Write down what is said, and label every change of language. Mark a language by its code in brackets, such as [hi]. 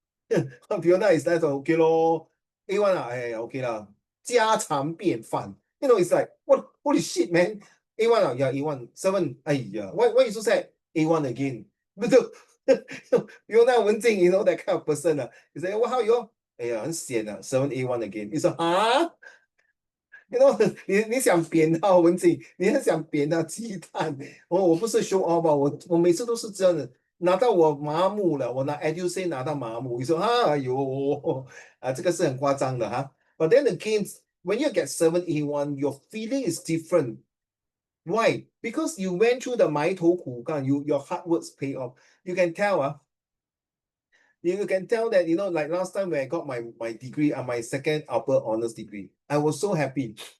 [en] Fiona is like, okay lor. A1, okay lah. [zh] 家常便饭. [en] It's like, what, holy shit, man. A1, yeah, A1. 7, why you so sad? A1 again. Fiona Wen Jing, that kind of person. He's like, well, how you all? [zh] 很险啊 7A1 again. [en] It's like, [zh] 你想扁他文静，你很想扁他鸡蛋。我不是 show off 吧，我每次都是这样的，拿到我麻木了，我拿 EduC 拿到麻木，你说哎呦这个是很夸张的哈。 [en] But then again, when you get 7A1, your feeling is different. Why? Because you went through the [zh] 埋头苦干, [en] your hard works pay off. You can tell You can tell that, like last time when I got my degree, my second upper honors degree, I was so happy.